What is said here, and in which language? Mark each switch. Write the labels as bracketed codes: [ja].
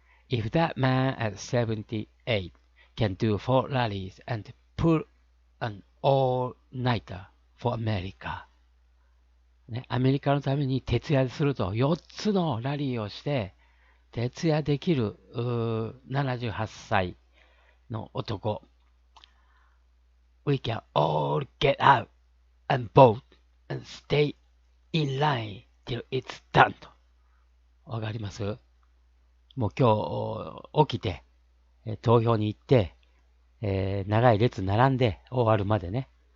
[en] If that man at 78 can do 4 rallies and pull an all-nighter for America、 [ja] ね、アメリカのために徹夜すると4つのラリーをして徹夜できる78歳の男。 [en] We can all get out and vote and stay in line till it's done と。 [ja] わかります？もう今日起きて、投票に行って、長い列並んで終わるまでね。